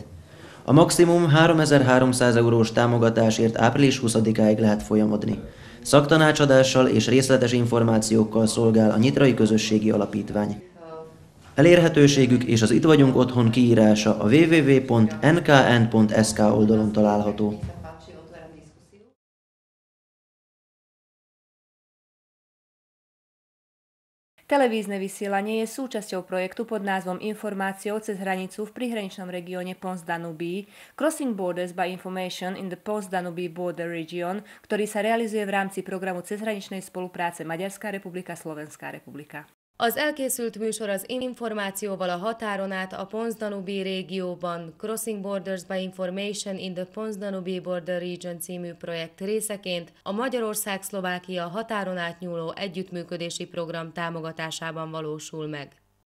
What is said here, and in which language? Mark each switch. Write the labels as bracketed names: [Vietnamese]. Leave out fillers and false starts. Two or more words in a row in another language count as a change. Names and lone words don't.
[Hungarian] A maximum 3300 eurós támogatásért április 20-áig lehet folyamodni. Szaktanácsadással és részletes információkkal szolgál a Nyitrai Közösségi Alapítvány. Elérhetőségük és az Itt vagyunk otthon kiírása a www.nkn.sk oldalon található. [Slovak] Televízne vysielanie je súčasťou projektu pod názvom Informáciou cez hranicu v prihraničnom regióne Pons-Danubí, [English] Crossing Borders by Information in the Pons-Danubí Border Region, [Slovak] ktorý sa realizuje v rámci programu cezhraničnej spolupráce Maďarská republika, Slovenská republika. [Hungarian] Az elkészült műsor az információval a határon át a Pons-Danubí régióban Crossing Borders by Information in the Pons-Danubí Border Region című projekt részeként a Magyarország-Szlovákia határon átnyúló együttműködési program támogatásában valósul meg.